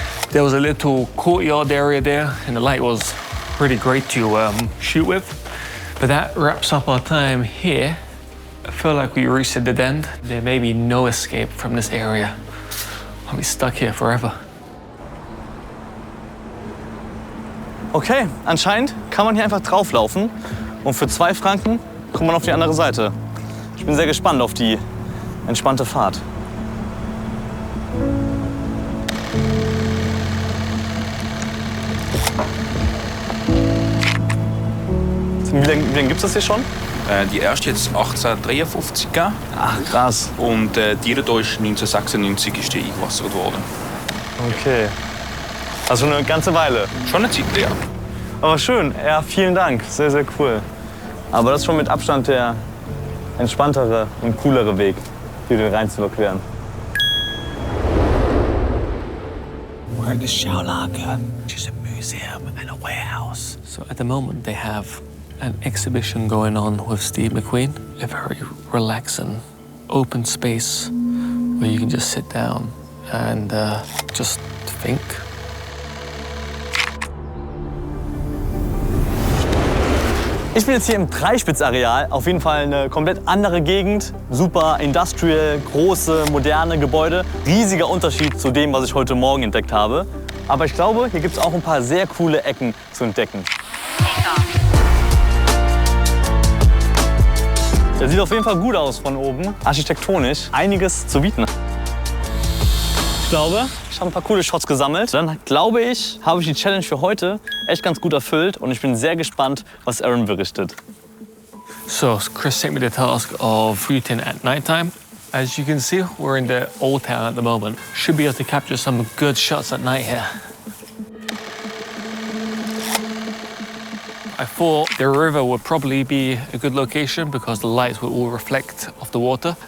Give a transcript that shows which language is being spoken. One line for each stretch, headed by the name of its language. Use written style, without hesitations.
English: There was a little courtyard area there, and the light was pretty great to shoot with. But that wraps up our time here. I feel like we reached the dead end. There may be no escape from this area. I'll be stuck here forever.
German: Okay, anscheinend kann man hier einfach drauflaufen. Und für 2 Franken kommt man auf die andere Seite. Ich bin sehr gespannt auf die entspannte Fahrt. Wie lange gibt es das hier schon? Die erste jetzt 1853 gegeben. Ach, krass. Und die hier ist 1996 ist die eingewassert worden. Okay. Also schon eine ganze Weile. Schon eine Zeit, ja. Aber schön. Ja, vielen Dank. Sehr, sehr cool. Aber das ist schon mit Abstand der entspanntere und coolere Weg, hier rein zu überqueren.
English: We're in the Schaulager, which is a museum and a warehouse. So at the moment they have an exhibition going on with Steve McQueen. A very relaxing, open space where you can just sit down and just think.
German: Ich bin jetzt hier im Dreispitz-Areal. Auf jeden Fall eine komplett andere Gegend.
English: Super industrial,
German: große, moderne Gebäude. Riesiger Unterschied zu dem, was ich heute Morgen entdeckt habe. aber ich glaube, hier gibt es auch ein paar sehr coole Ecken zu entdecken. Der sieht auf jeden Fall gut aus von oben, architektonisch. Einiges zu bieten. Ich glaube, ich habe ein paar coole Shots gesammelt. Dann glaube ich, habe ich die Challenge für heute echt ganz gut erfüllt und ich bin sehr gespannt, was Aaron berichtet.
English: So Chris sent me the task of shooting at nighttime. As you can see, we're in the old town at the moment. Should be able to capture some good shots at night here. I thought the river would probably be a good location because the lights will all reflect off the water.